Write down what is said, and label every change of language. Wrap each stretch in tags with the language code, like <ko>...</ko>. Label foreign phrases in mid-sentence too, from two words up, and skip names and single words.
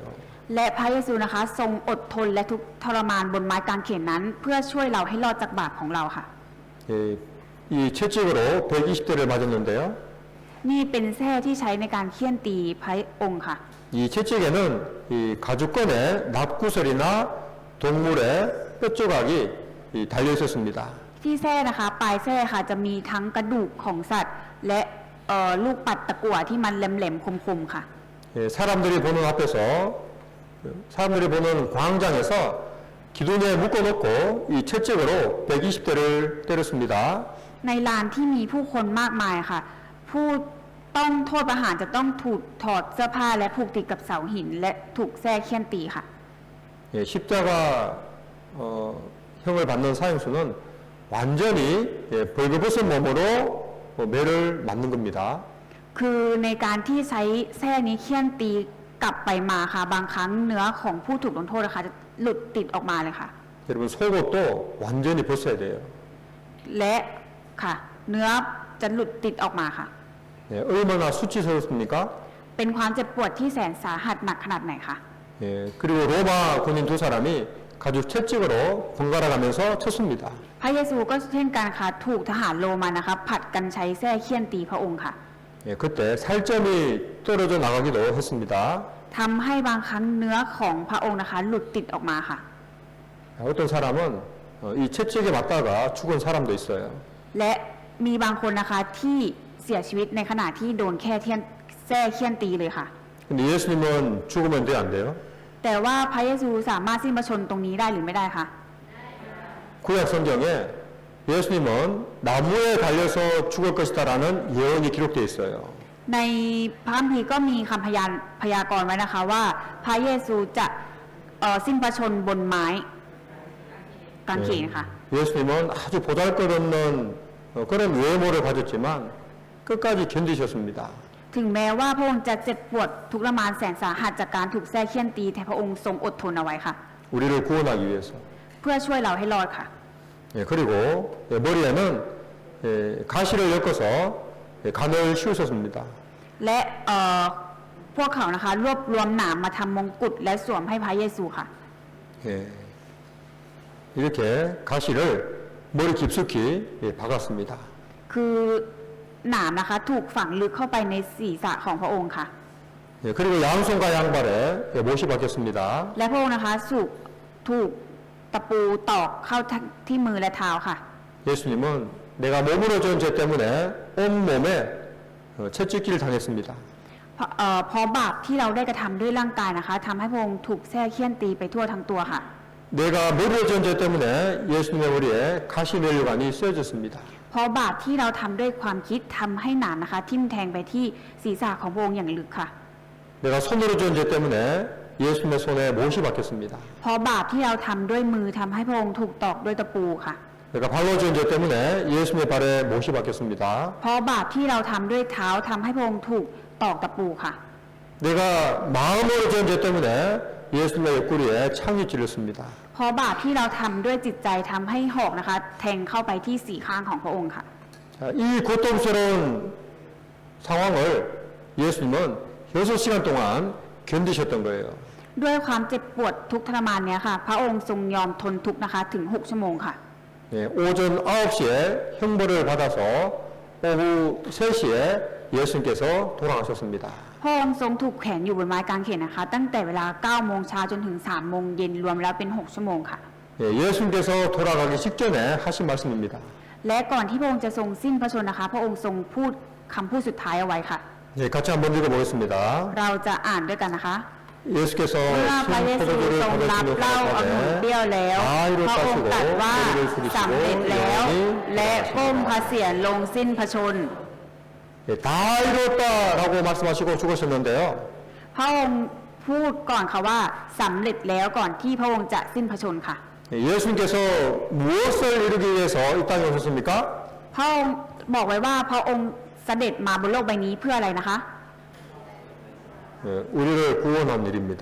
<th>และพระเยซูนะคะทรงอดทนและทุกข์ทรมานบนไม้กางเขนนั้น เพื่อช่วยเราให้รอดจากบาปของเราค่ะ</th> <ko>예, 이 채찍으로 120대를 맞았는데요.</ko> <th>นี่เป็นแส้ที่ใช้ในการเคี่ยนตีพระองค์ค่ะ</th> <ko>이 채찍에는 이 가죽건의 납구설이나 동물의 뼈조각이 달려 있었습니다.</ko> <th>ที่แส้นะคะปลายแส้ค่ะจะมีทั้งกระดูกของสัตว์ และลูกปัดตะกั่วที่มันแหลมๆคมๆค่ะ</th> <ko>예, 사람들이 보는 앞에서 사람들이 보는 광장에서 기둥에 묶어놓고 이 채찍으로 120대를 때렸습니다.</ko> <th>ในลานที่มีผู้คนมากมายค่ะ ผู้ต้องโทษประหารจะต้องถูกถอดเสื้อผ้าและผูกติดกับเสาหิน และถูกแส้เคี่ยนตีค่ะ</th> <ko>예, 십자가 형을 받는 사형수는 완전히 벌거벗은 몸으로 매를 맞는 겁니다.</ko> <th>คือในการที่ใช้แส้นี้เคี่ยนตีกลับไปมาค่ะ บางครั้งเนื้อของผู้ถูกลงโทษนะคะจะหลุดติดออกมาเลยค่ะ</th> <ko>여러분 속옷도 완전히 벗어야 돼요.</ko> <th>และค่ะ เนื้อจะหลุดติดออกมาค่ะ</th> <ko>예, 얼마나 수치스럽습니까?</ko> <th>เป็นความเจ็บปวดที่แสนสาหัสหนักขนาดไหนคะ</th> <ko>예, 그리고 로마 군인 두 사람이 가죽 채찍으로 번갈아 가면서 쳤습니다.</ko> <th>พระเยซูก็เช่นกันค่ะถูกทหารโรมันนะคะผัดกันใช้แส้เคี่ยนตีพระองค์ค่ะ</th> <ko>예, 그때 살점이 떨어져 나가기도 했습니다.</ko> <th>ทำให้บางครั้งเนื้อของพระองค์นะคะหลุดติดออกมาค่ะ</th> <ko>어떤 사람은 이 채찍에 맞다가 죽은 사람도 있어요.</ko> <th>และมีบางคนนะคะที่เสียชีวิตในขณะที่โดนแค่แส้เคี่ยนตีเลยค่ะ</th> <ko>근데 예수님은 죽으면 돼요, 안 돼요?</ko> <th>แต่ว่าพระเยซูสามารถสิ้นพระชนม์ตรงนี้ได้หรือไม่ได้คะ</th> <ko>구약 성경에 예수님은 나무에 달려서 죽을 것이다라는 예언이 기록되어 있어요.</ko> <th>ในพระคัมภีร์ก็มีคำพยากรณ์ไว้นะคะว่าพระเยซูจะสิ้นพระชนม์บนไม้กางเขนค่ะ</th> <ko>예수님은 아주 보잘것없는 그런 외모를 가졌지만 끝까지 견디셨습니다.</ko> <th>ถึงแม้ว่าพระองค์จะเจ็บปวดทุกข์ทรมานแสนสาหัสจากการถูกแส้เคี่ยนตีแต่พระองค์ทรงอดทนเอาไว้ค่ะ</th> <ko>우리를 구원하기 위해서.</ko> <th>เพื่อช่วยเราให้รอดค่ะ</th> <ko>예, 그리고 머리에는 가시를 엮어서 간을 씌우셨습니다.</ko> <th>และพวกเขานะคะรวบรวมหนามมาทำมงกุฎและสวมให้พระเยซูค่ะ</th> <ko>예, 이렇게 가시를 머리 깊숙이 박았습니다.</ko> <th>คือหนามนะคะถูกฝังลึกเข้าไปในศีรษะของพระองค์ค่ะ</th> <ko>예, 그리고 양손과 양발에 못이 박혔습니다.</ko> <th>และพระองค์นะคะถูกตะปูตอกเข้าที่มือและเท้าค่ะ</th> <ko>예수님은 내가 몸으로 지은 죄 때문에 온 몸에 채찍질을 당했습니다.</ko> <th>เพราะบาปที่เราได้กระทำด้วยร่างกายนะคะทำให้พระองค์ถูกแส้เคี่ยนตีไปทั่วทั้งตัวค่ะ</th> <ko>내가 머리를 지은 죄 때문에 예수님의 머리에 가시면류관이 씌워졌습니다.</ko> <th>เพราะบาปที่เราทำด้วยความคิดทำให้หนามนะคะทิ่มแทงไปที่ศีรษะของพระองค์อย่างลึกค่ะ</th> <ko>내가 손으로 지은 죄 때문에 예수님의 손에 못이 박혔습니다.</ko> <th>เพราะบาปที่เราทำด้วยมือทำให้พระองค์ถูกตอกด้วยตะปูค่ะ</th> <ko>내가 발로 지은 죄 때문에 예수님의 발에 못이 박혔습니다.</ko> <th>เพราะบาปที่เราทำด้วยเท้าทำให้พระองค์ถูกตอกตะปูค่ะ</th> <ko>내가 마음으로 지은 죄 때문에 예수님의 옆구리에 창이 찔렸습니다.</ko> <th>เพราะบาปที่เราทำด้วยจิตใจทำให้หอกนะคะ แทงเข้าไปที่สี่ข้างของพระองค์ค่ะ</th> <ko>자, 이 고통스러운 상황을 예수님은 6시간 동안 견디셨던 거예요.</ko> <th>ด้วยความเจ็บปวดทุกข์ทรมานเนี้ยค่ะ พระองค์ทรงยอมทนทุกข์นะคะถึง6 ชั่วโมงค่ะ</th> <ko>예, 오전 9시에 형벌을 받아서 오후 3시에 예수님께서 돌아가셨습니다.</ko> <th>พระองค์ทรงถูกแขวนอยู่บนไม้กางเขนนะคะ ตั้งแต่เวลา 9 โมงเช้าจนถึง 3 โมงเย็นรวมแล้วเป็น 6 ชั่วโมงค่ะ</th> <ko>예, 예수님께서 돌아가기 직전에 하신 말씀입니다.</ko> <th>และก่อนที่พระองค์จะทรงสิ้นพระชนม์นะคะ พระองค์ทรงพูดคำพูดสุดท้ายเอาไว้ค่ะ</th> <ko>예, 같이 한번 읽어보겠습니다.</ko> <th>เราจะอ่านด้วยกันนะคะ</th> <ko>예수께서</ko> <th>เมื่อพระเยซูทรงรับเหล้าองุ่นเปรี้ยวแล้ว พระองค์ตรัสว่าสำเร็จแล้ว และก้มพระเศียรลงสิ้นพระชนม์</th> <ko>예, 다 이뤘다라고 말씀하시고 죽으셨는데요.</ko> <th>พระองค์พูดก่อนค่ะว่าสำเร็จแล้วก่อนที่พระองค์จะสิ้นพระชนม์ค่ะ</th> <ko>예, 예수님께서 무엇을 이루기 위해서 이 땅에 오셨습니까?</ko> <th>พระองค์บอกไว้ว่าพระองค์เสด็จมาบนโลกใบนี้เพื่ออะไรนะคะ</th> <ko>예, 우리를 구원한 일입니다.</ko>